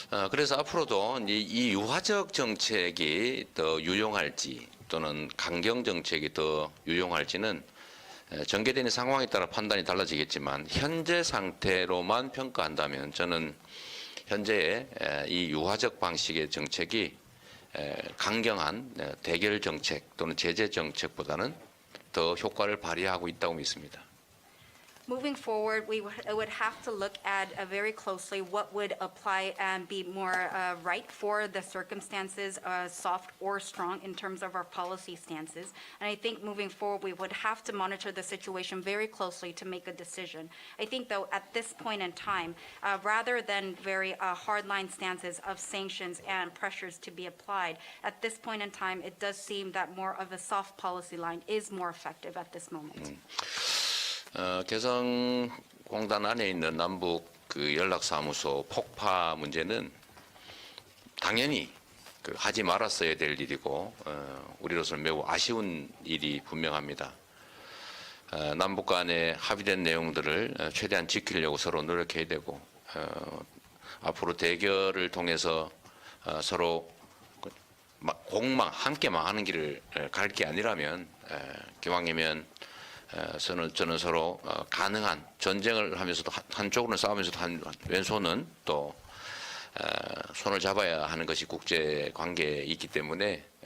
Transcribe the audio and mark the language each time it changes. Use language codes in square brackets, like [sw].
[ko] 그래서 앞으로도 이 유화적 정책이 더 유용할지 또는 강경 정책이 더 유용할지는 전개되는 상황에 따라 판단이 달라지겠지만 현재 상태로만 평가한다면 저는 현재의 이 유화적 방식의 정책이 강경한 대결 정책 또는 제재 정책보다는 더 효과를 발휘하고 있다고 믿습니다. [en] Moving forward, we would have to look at very closely what would apply and be more right for the circumstances, soft or strong, in terms of our policy stances. And I think moving forward, we would have to monitor the situation very closely to make a decision. I think, though, at this point in time, rather than very hardline stances of sanctions and pressures to be applied, at this point in time, it does seem that more of a soft policy line is more effective at this moment. [ko] 개성공단 안에 있는 남북 그 연락사무소 폭파 문제는 당연히 하지 말았어야 될 일이고 우리로서는 매우 아쉬운 일이 분명합니다. 남북 간에 합의된 내용들을 최대한 지키려고 서로 노력해야 되고 앞으로 대결을 통해서 서로 함께 망하는 길을 갈 게 아니라면 기왕이면 저는 서로 가능한 전쟁을 하면서도 한쪽으로는 싸우면서도 왼손은 또 손을 잡아야 하는 것이 국제 관계에 있기 때문에